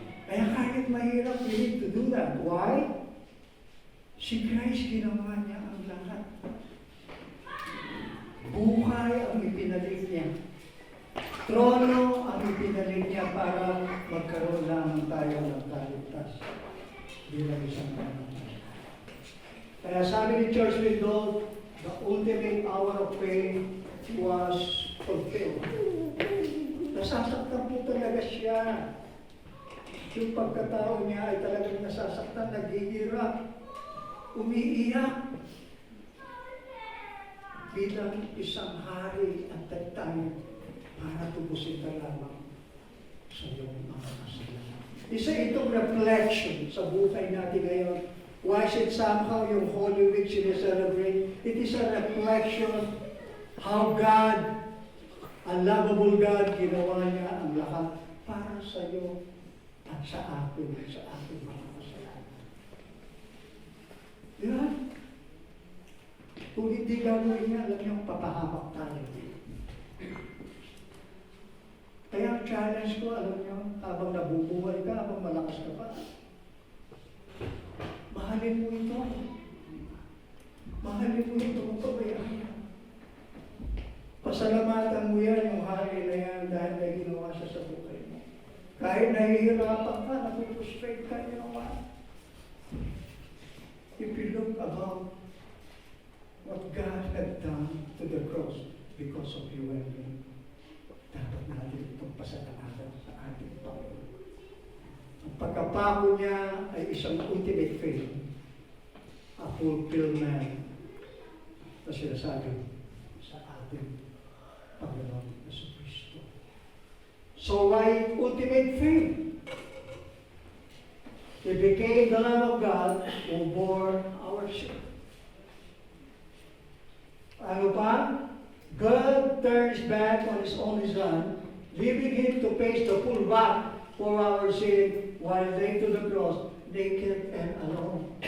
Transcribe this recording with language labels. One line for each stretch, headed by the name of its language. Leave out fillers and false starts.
Filipino: Kaya kahit mahirap,
English: we need to do that. Why?
Filipino: Si Christ ginawa niya ang lahat. Buhay ang ipinalik niya. Trono ang ipinalit niya para magkaroon lamang tayo ng kaligtas bilang isang pananampalataya. Kaya sabi ni
English: Church Window, the ultimate hour of pain was fulfilled.
Filipino: Nasasaktan po talaga siya. Yung pagkatao niya ay talagang nasasaktan, naghihirap, umiiyak. Bilang isang hari
English: at that time
Filipino: para tubusin ka lamang sa iyong mga kasalanan. Isa itong reflection sa buhay natin ngayon.
English: Why is it somehow yung Holy Week
Filipino: sineselebrate?
English: It is a reflection how God, a lovable God,
Filipino: ginawa niya ang lahat para sa iyo at sa akin mga kasalanan. Diba? Kung hindi gagawin niya, alam niyo, papahamak tayo. Kaya ang challenge ko, alam niyo, habang nabubuhay ka, habang malakas ka pa, mahalin mo ito. Mahalin mo ito kung pabayaan niya. Pasalamatan mo yan, yung hari na yan, dahil may ginawa siya sa buhay mo. Kahit nahihirapan ka, napupustrate ka,
English: you know what? If you look about what God had done to the cross because of you and me,
Filipino: dapat natin itong pasalamatan sa ating Panginoon. Ang pagkapako niya ay isang ultimate faith,
English: a fulfillment
Filipino: na sinasabi sa ating Panginoon Jesucristo.
English: So why ultimate faith? He became the Lamb of God who bore our sin.
Filipino: Ano pa?
English: God turns back on His only Son, leaving Him to face the full wrath for our sin while laid to the cross, naked and alone.